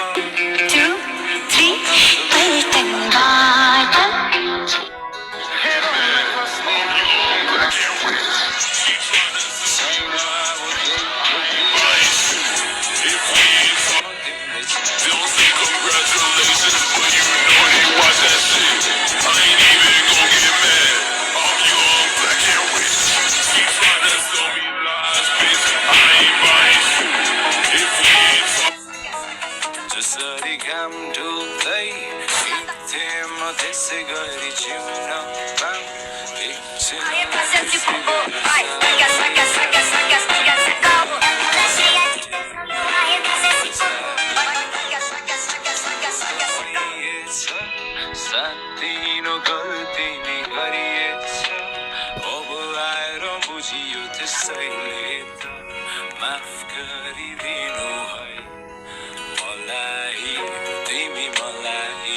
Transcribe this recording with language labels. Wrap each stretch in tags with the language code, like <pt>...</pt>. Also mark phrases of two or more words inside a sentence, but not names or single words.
<ne>2, 3, पैठनबाट</ne> <en>Don't say congratulations when you know they watch that shit. I ain't even gon' get mad. I'm young, black and rich. Keep trying to sell me lies, bitch. I ain't buying shit. If we ain't talk</en> <ne>जसरी घाम डुब्दै हिँड्थेँ त्यसै गरी जिउन एकछिन</ne> <pt>Vai fazer tipo, vai, saca, saca, saca, saca, saca, saca. Lata cheia de tesão, vai fazer tipo, vai, saca, saca, saca, saca, saca, saca.</pt> <ne>सानो गल्ती नि गरिएछ अब आएर बुझियो त्यसैले त माफ गरिदिनु है मलाई तिमी मलाई</ne>